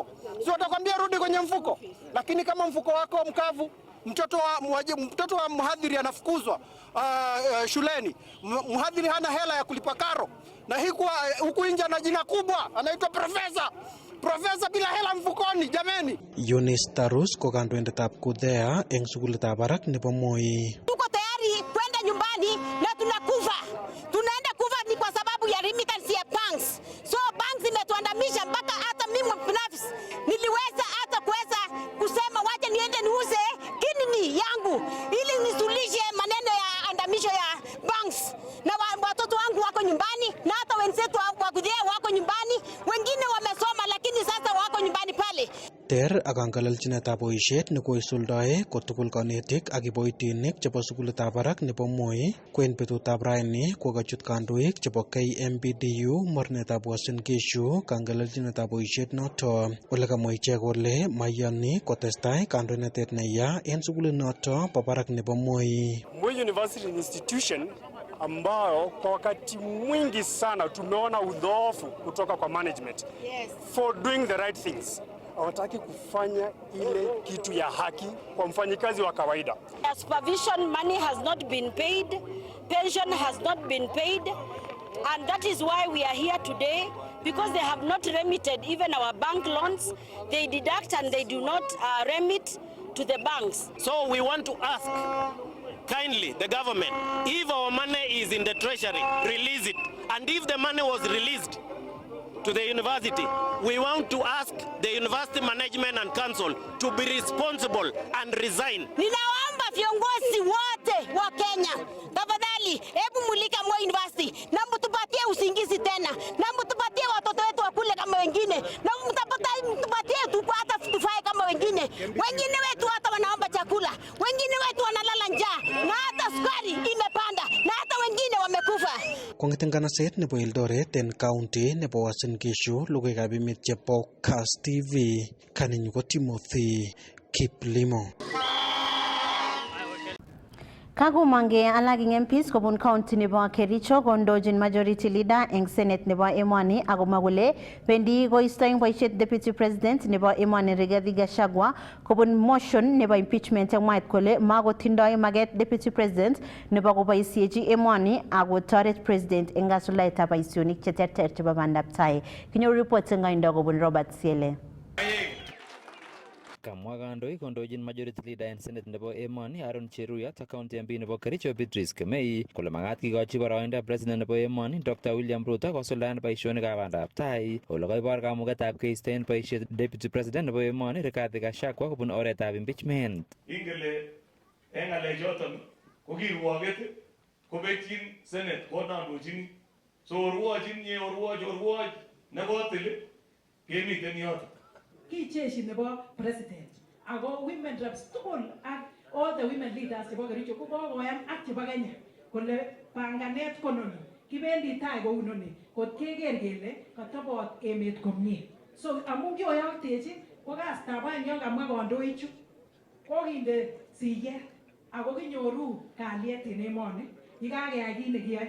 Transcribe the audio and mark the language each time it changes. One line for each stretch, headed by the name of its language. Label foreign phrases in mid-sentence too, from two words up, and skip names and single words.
Swahili: Sio, utakwambia rudi kwenye mfuko. Lakini kama mfuko wako mkavu, mtoto wa mhadhiri anafukuzwa shuleni. Mhadhiri hana hela ya kulipa karo. Na huku nje na jina kubwa anaitwa profesa. Profesa bila hela mfukoni, jameni.
Kalenjin: Yunis Tarus ko kandoindetab Kudhea eng sukulitab barak nebo Moi.
Swahili: Tuko tayari kwenda nyumbani na tunakufa. Tunaenda kufa ni kwa sababu ya remittance ya banks. So banks imetuandamisha mpaka hata mimi binafsi niliweza hata kuweza kusema wacha niende niuze kidney yangu ili nisulishe maneno ya andamisho ya banks. Na watoto wangu wako nyumbani na hata wenzetu wa Kudhea wako nyumbani, wengine wamesoma lakini sasa wako nyumbani pale.
Kalenjin: Ter ak kangelelchinetab boisiet ne koisuldae kotugul kanetik ak kiboitinik chebo sukulitab barak nebo Moi ko en betutab raini kokachut kandoik chebo KMPDU mornetab Uasin Gishu kangelelchinetab boisiet noto. Ole kamwa ichek kole maiyani kotestai kandoinatet neya en sukulinoto bo barak nebo Moi.
Swahili: Moi University Institution ambao kwa wakati mwingi sana tumeona udhoofu kutoka kwa management. Yes.
English: For doing the right things.
Swahili: Hawataki kufanya ile kitu ya haki kwa mfanyikazi wa kawaida.
English: Supervision money has not been paid, pension has not been paid, and that is why we are here today, because they have not remitted even our bank loans. They deduct and they do not remit to the banks. So we want to ask kindly the government, if our money is in the treasury, release it. And if the money was released to the university, we want to ask the university management and council to be responsible and resign.
Swahili: Ninaomba viongozi wote wa Kenya, tafadhali hebu mulika Moi University na mtupatie usingizi tena, na mtupatie watoto wetu wakule kama wengine, na mtupatie hata tufae kama wengine. Wengine wetu hata wanaomba chakula, wengine wetu wanalala njaa, na hata sukari imepanda, na hata wengine wamekufa.
Kalenjin: Kong'eten kanaset nebo Eldoret en county nebo Uasin Gishu, logoiwekab emet chebo Kass TV, kaninyu ko Timothy Kiplimo. Kakumange alak eng MPs kobun county nebo Kericho kondochin
English: majority leader
Kalenjin: eng Senate nebo emoni akomwa kole bendi koisto eng boisiet
English: Deputy President
Kalenjin: nebo emoni Rigathi Gachagua kobun motion nebo impeachment eng mwaet kole makotindoi maget
English: Deputy President
Kalenjin: nebo koboisiechi emoni akotoret President eng kasuldaetab boisionik cheterter chebo bandab tai. Kinyoru report eng koindo kobun Robert Siele. Kamwa kandoik kondochin
English: majority leader
Kalenjin: en Senate nebo emoni Aaron Cheruyat ak
English: county MP
Kalenjin: nebo Kericho Beatrice Kemei kole magat kikochi boroindo president nebo emoni Dr. William Ruto kosuldaen boisionikab bandab tai. Ole koibor kamugetab keisto en boisiet Deputy President nebo emoni Rigathi Gachagua kobun oretab impeachment. Ingele en ngalechoton ko kirwoget kobekyin Senate konondochin so orwochin ye orwoch nekotil kemiten yoton. Ki jeshi nebo president ako
English: women reps
Kalenjin: tugul ak
English: all the women leaders
Kalenjin: chebo Kericho ko kokoyan ak chebo Kenya kole panganet kononi kibendi tai kou noni kot keker kele katobot emet komie. So amun kioyoktechi ko kastab aeng yon kamwa kandoichu kokinde siyet ako kinyoru kalyet en emoni yekakeyai kit nekiyoe.